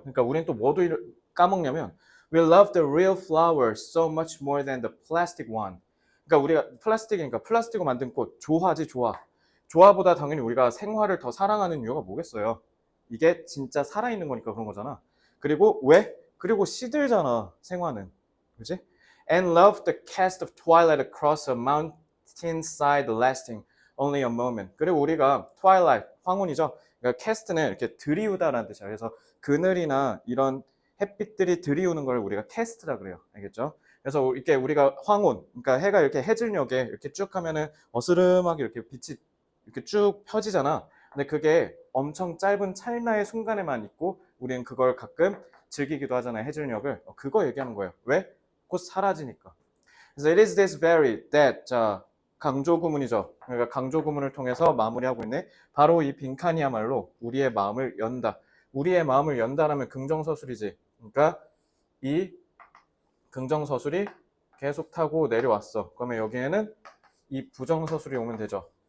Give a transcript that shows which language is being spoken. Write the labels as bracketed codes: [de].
[ko] 그러니까 우린 또 뭐도 까먹냐면 [en] we love the real flower so much more than the plastic one. [ko] 그러니까 우리가 플라스틱이니까 플라스틱으로 만든 꽃 좋아하지 좋아. 좋아보다 당연히 우리가 생화를 더 사랑하는 이유가 뭐겠어요? 이게 진짜 살아있는 거니까 그런 거잖아. 그리고 왜? 그리고 시들잖아 생화는. 그지? [en] And love the cast of twilight across a mountainside lasting only a moment. [ko] 그리고 우리가 twilight, 황혼이죠. 그러니까 캐스트는 이렇게 들이우다라는 뜻이야. 그래서 그늘이나 이런 햇빛들이 들이우는 걸 우리가 캐스트라 그래요. 알겠죠? 그래서 이렇게 우리가 황혼, 그러니까 해가 이렇게 해질녘에 이렇게 쭉 하면은 어스름하게 이렇게 빛이 이렇게 쭉 펴지잖아. 근데 그게 엄청 짧은 찰나의 순간에만 있고 우리는 그걸 가끔 즐기기도 하잖아요. 해질녘을. 그거 얘기하는 거예요. 왜? 곧 사라지니까. 그래서 [en] it is this very that [ko] 자 강조 구문이죠. 그러니까 강조 구문을 통해서 마무리하고 있네. 바로 이 빈칸이야말로 우리의 마음을 연다. 우리의 마음을 연다라면 긍정서술이지. 그러니까 이 긍정서술이 계속 타고 내려왔어. 그러면 여기에는 이 부정서술이 오면 되죠.